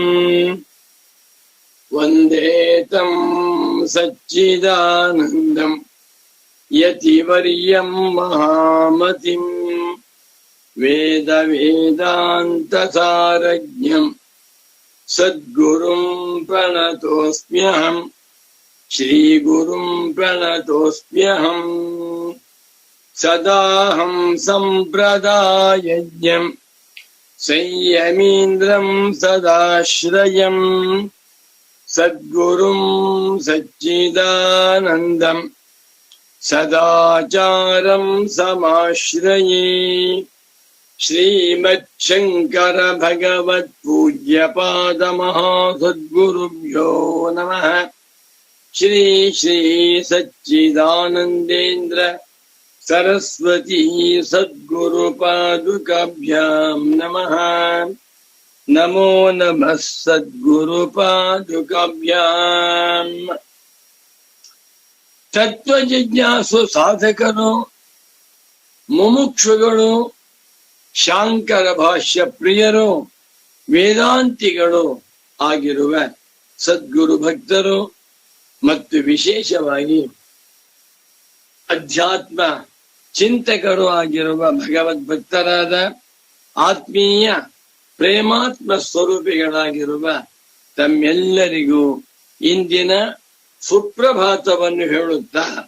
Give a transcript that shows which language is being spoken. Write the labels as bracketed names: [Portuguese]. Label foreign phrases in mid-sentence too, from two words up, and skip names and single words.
[Sanskrit] ವಂದೇ ತಂ ಸಚ್ಚಿದಾನಂದಂ ಯತಿವರ್ಯಂ ಮಹಾಮತಿಂ ವೇದ ವೇದಾಂತ ಸಾರಜ್ಞಂ ಸದ್ಗುರುಂ ಪ್ರಣತೋಸ್ಮ್ಯಹಂ ಶ್ರೀಗುರುಂ ಪ್ರಣತೋಸ್ಮ್ಯಹಂ. ಸದಾಹಂ ಸಂಪ್ರದಾಯಜ್ಞಂ ಸಂಯಮೀಂದ್ರಂ ಸದಾಶ್ರಯಂ ಸದ್ಗುರುಂ ಸಚ್ಚಿದಾನಂದಂ ಸದಾಚಾರಂ ಸಮಾಶ್ರಯೇ. ಶ್ರೀಮಚ್ಛಂಕರ ಭಗವತ್ ಪೂಜ್ಯ ಪಾದ ಮಹಾಸದ್ಗುರುಭ್ಯೋ ನಮಃ. ಶ್ರೀ ಶ್ರೀ ಸಚ್ಚಿದಾನಂದೇಂದ್ರ ಸರಸ್ವತಿ ಸದ್ಗುರು ಪಾದುಕಾಭ್ಯಾಂ ನಮಃ. ನಮೋ ನಮಃ ಸದ್ಗುರು ಪಾದುಕಾಭ್ಯಾಂ. [Kannada] ತತ್ವ ಜಿಜ್ಞಾಸು ಸಾಧಕರು, ಮುಮುಕ್ಷುಗಳು, ಶಾಂಕರ ಭಾಷ್ಯ ಪ್ರಿಯರು, ವೇದಾಂತಿಗಳು ಆಗಿರುವ ಸದ್ಗುರು ಭಕ್ತರು ಮತ್ತು ವಿಶೇಷವಾಗಿ ಅಧ್ಯಾತ್ಮ ಚಿಂತಕರು ಆಗಿರುವ ಭಗವದ್ ಭಕ್ತರಾದ ಆತ್ಮೀಯ ಪ್ರೇಮಾತ್ಮ ಸ್ವರೂಪಿಗಳಾಗಿರುವ ತಮ್ಮೆಲ್ಲರಿಗೂ ಇಂದಿನ ಸುಪ್ರಭಾತವನ್ನು ಹೇಳುತ್ತಾ,